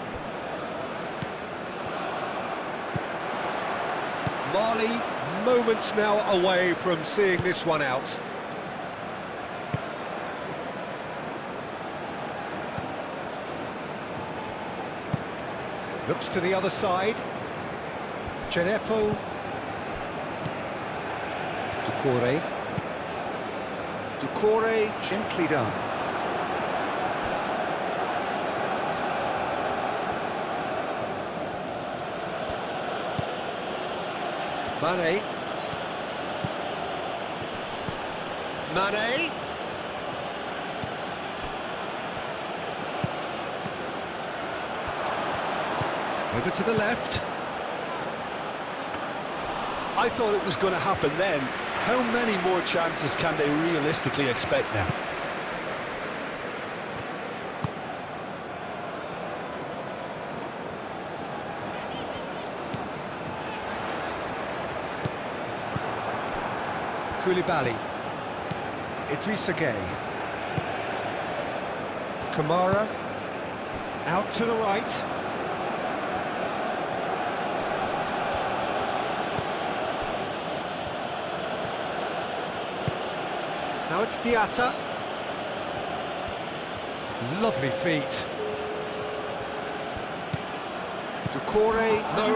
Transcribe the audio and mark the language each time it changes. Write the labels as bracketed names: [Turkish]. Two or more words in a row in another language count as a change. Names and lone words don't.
[English] Marley, moments now away from seeing this one out. Looks to the other side. Chenepo. Doucouré. Doucouré, gently done. Mane. Mane. Over to the left. I thought it was going to happen then. How many more chances can they realistically expect now? Koulibaly. Idrissa Gueye. Kamara. Out to the right. Now it's Diatta. Lovely feet. Doucouré, no.